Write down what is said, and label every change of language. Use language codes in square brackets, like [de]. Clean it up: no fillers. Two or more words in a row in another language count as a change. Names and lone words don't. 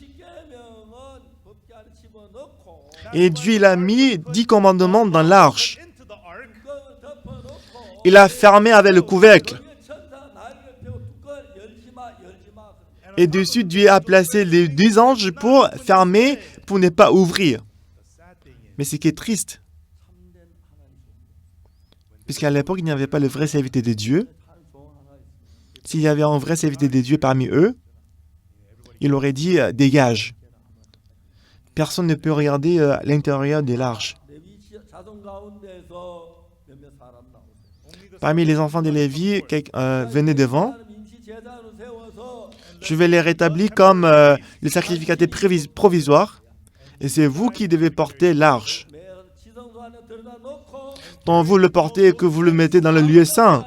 [ko] 십계명은 법궤 안에 집어넣고 [fr] Et Dieu, il a mis 10 commandements dans l'arche. [en] into the ark, [ko] 뚜껑을 덮어놓고 [fr] Il a fermé avec le couvercle. [ko] 위에 천사 날개를 펴고 뚜껑을 열지마 열지마. [fr] Et dessus, Dieu a placé les 2 anges pour fermer, pour ne pas ouvrir. [en] the sad thing is, [fr] Mais ce qui est triste, [ko] 참된 하나님 종. [fr] puisqu'à l'époque, il n'y avait pas le vrai serviteur de Dieu. [ko] 하나님 종 하나 있습니다. [fr] S'il y avait un vrai serviteur de Dieu parmi eux, il aurait dit dégage. Personne ne peut regarder l'intérieur de l'arche. [ko] 레위 자손 가운데서 몇몇 사람 나오세요. [en] only the [fr] Parmi les enfants de Lévi, venez devant. Je vais les rétablir comme le sacrificateur provisoire. Et c'est vous qui devez porter l'arche. Quand vous le portez et que vous le mettez dans le lieu saint.